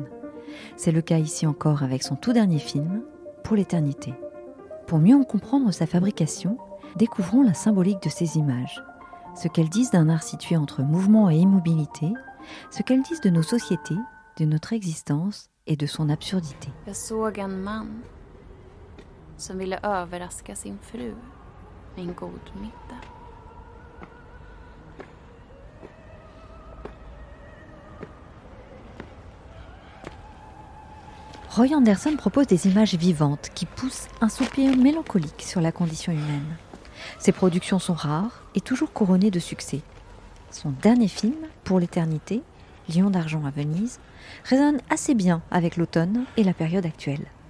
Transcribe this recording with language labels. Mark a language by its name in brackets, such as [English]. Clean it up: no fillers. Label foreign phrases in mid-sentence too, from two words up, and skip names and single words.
[French] C'est le cas ici encore avec son tout dernier film, Pour l'éternité. Pour mieux en comprendre sa fabrication, découvrons la symbolique de ces images, ce qu'elles disent d'un art situé entre mouvement et immobilité, ce qu'elles disent de nos sociétés, de notre existence et de son absurdité. [Swedish] Jag såg en man som ville överraska sin fru med en god middag. [French] Roy Andersson propose des images vivantes qui poussent un soupir mélancolique sur la condition humaine. Ses productions sont rares et toujours couronnées de succès. Son dernier film, Pour l'éternité, Lion d'argent à Venise, résonne assez bien avec l'automne et la période actuelle.